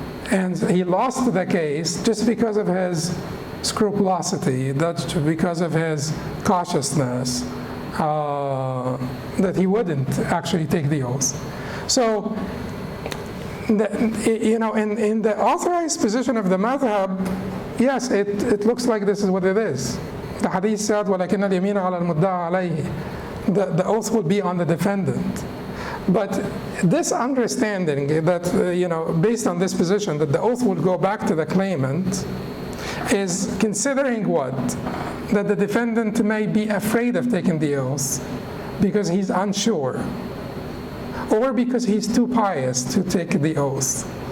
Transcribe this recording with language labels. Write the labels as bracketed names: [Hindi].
[English] And he lost the case just because of his scrupulosity, that's because of his cautiousness, that he wouldn't actually take the oath. So, in the authorized position of the madhab, yes, it looks like this is what it is. The hadith said, [Arabic] وَلَكِنَّ الْيَمِينَ عَلَى الْمُدَّعَى عَلَيْهِ. [English] The oath would be on the defendant. But this understanding that, based on this position, that the oath would go back to the claimant, is considering what? That the defendant may be afraid of taking the oath because he's unsure, or because he's too pious to take the oath.